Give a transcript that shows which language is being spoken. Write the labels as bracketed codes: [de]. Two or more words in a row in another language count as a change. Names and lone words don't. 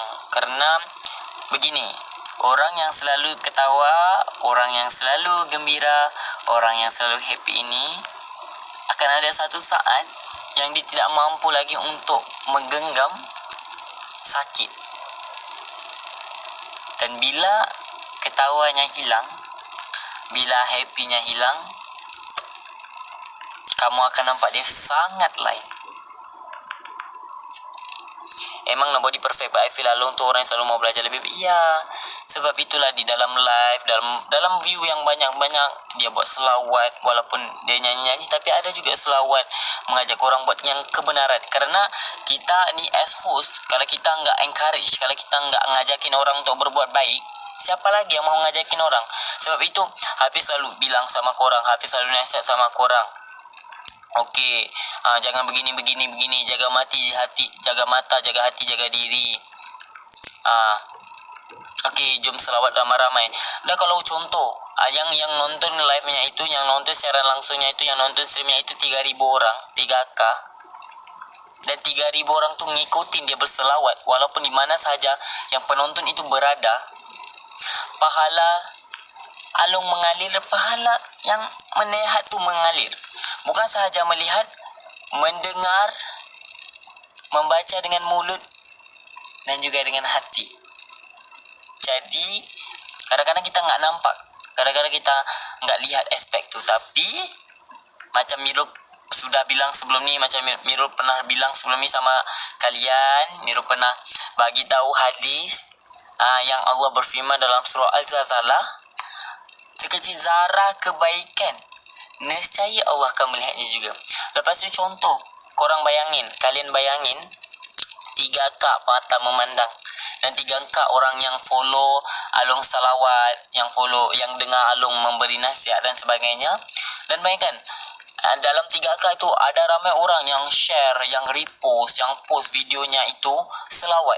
[ms] Karena begini, orang yang selalu ketawa, orang yang selalu gembira, orang yang selalu happy ini akan ada satu saat yang dia tidak mampu lagi untuk menggenggam sakit. Dan bila ketawanya hilang, bila happynya hilang, kamu akan nampak dia sangat lain. Emang [en] nobody perfect, but I feel [ms] Along tu orang yang selalu mau belajar lebih baik. Ya, sebab itulah di dalam live, dalam view yang banyak-banyak, dia buat selawat. Walaupun dia nyanyi-nyanyi, tapi ada juga selawat mengajak orang buat yang kebenaran. Kerana kita ni [en] as host, [ms] kalau kita enggak encourage, kalau kita enggak ngajakin orang untuk berbuat baik, siapa lagi yang mau ngajakin orang? Sebab itu Hafiz selalu bilang sama korang, Hafiz selalu nasihat sama korang, okey, jangan begini, jaga hati, jaga mata, jaga hati, jaga diri. Okey, jom selawat ramai-ramai. Dah kalau contoh, yang nonton live-nya itu, yang nonton siaran langsungnya itu, yang nonton streamnya itu 3,000 orang, 3K. Dan 3,000 orang tu ngikutin dia berselawat, walaupun di mana saja yang penonton itu berada. Pahala Along mengalir, pahala yang menehat tu mengalir. Bukan sahaja melihat, mendengar, membaca dengan mulut dan juga dengan hati. Jadi kadang-kadang kita enggak nampak, kadang-kadang kita enggak lihat aspek tu. Tapi macam Mirul sudah bilang sebelum ni, macam Mirul pernah bilang sebelum ni sama kalian, Mirul pernah bagi tahu hadis yang Allah berfirman dalam surah Al-Zalzalah, sekecil zarah kebaikan, nescaya Allah akan melihatnya juga. Lepas tu contoh, kalian bayangin 3K mata memandang dan 3K orang yang follow Along salawat, yang dengar Along memberi nasihat dan sebagainya. Dan bayangkan, dalam 3K itu ada ramai orang yang share, yang repost, yang post videonya itu selawat.